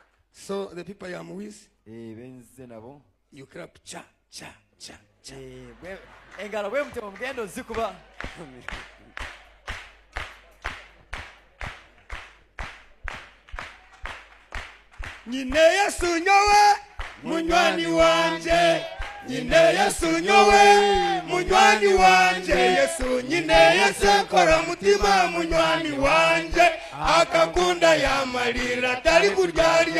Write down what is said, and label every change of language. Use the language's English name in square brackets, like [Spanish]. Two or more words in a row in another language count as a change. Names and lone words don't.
[English] So the people I am with, [Ganda] benze nabo [English] you clap cha cha cha cha. [Ganda] Engalo bwe mutemo mugendo zikuba. [Nyankole] Nyine Yesu nyowe munywani wanje, nyine Yesu nyowe munywani wanje, Yesu nyine Yesu kora mutima munywani wanje, akakunda yamalira tali kuryarya.